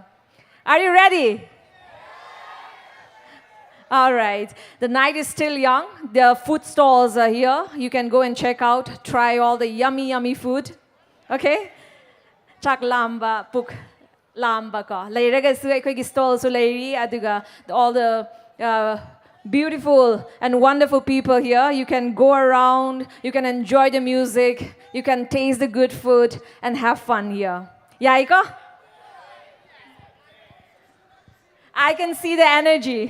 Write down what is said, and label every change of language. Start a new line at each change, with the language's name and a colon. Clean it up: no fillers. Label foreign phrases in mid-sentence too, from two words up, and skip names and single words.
English: Are you ready? All right. The night is still young. The food stalls are here. You can go and check out, try all the yummy, yummy food.
Manipuri: Okay? Chak lamba, puk lamba ka. Lairaga su aikoi stall su lairi aduga
English: all the beautiful and wonderful people here. You can go around, you can enjoy the music, you can taste the good food and have fun here. Yaiko? I can see the energy.